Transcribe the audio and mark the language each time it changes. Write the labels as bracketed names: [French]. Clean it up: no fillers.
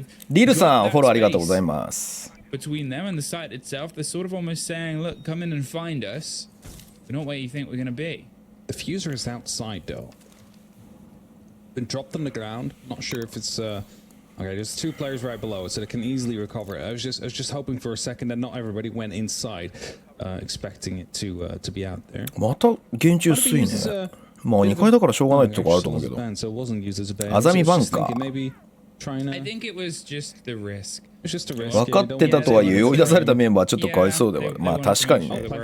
[Japanese] リルさんフォローありがとうございます。 [English] Between them and the site itself, they're sort of almost saying, look, come in and find us. We're not where you think we're going to be. The fuser is outside, though. been dropped on the ground. Not sure if it's okay. There's two players right below it, so they can easily recover it. I was just hoping for a second that not everybody went inside, expecting it to be out there. [Japanese] また厳重薄いね。まあ2階だからしょうがないってとこあると思うけど。あざみバンカー。 [English] I think it was just the risk. [Japanese] 分かってたとはいえ追い出されたメンバーちょっとかわいそうだよ。まあ確かにね。